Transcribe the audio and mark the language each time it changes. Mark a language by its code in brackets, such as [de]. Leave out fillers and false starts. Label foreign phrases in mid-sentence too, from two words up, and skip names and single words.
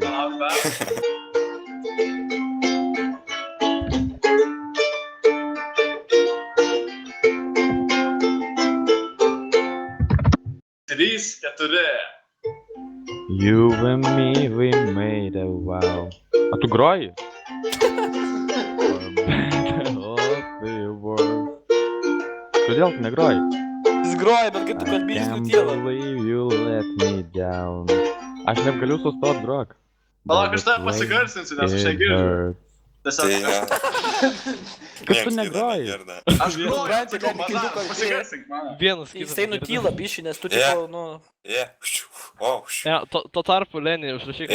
[lt] Palauk, dar. 3, 4. [en] You and me, we made a wow. [lt] A tu groji? Kodėl tu negroji? Jis groja, bet kai tu kalbėjai, nutyla. [en] You let me down. [lt] Aš negaliu sustot grok. Palauk, aš tave pasigarsinsiu, nes aš negirdžiu. Tiesiog Kaip tu negroji? aš groju, pasigarsink mane. Vienas kitas. Jisai nutyla bišį, nes tu tipo, nu... Tuo tarpu Leni užrašyk.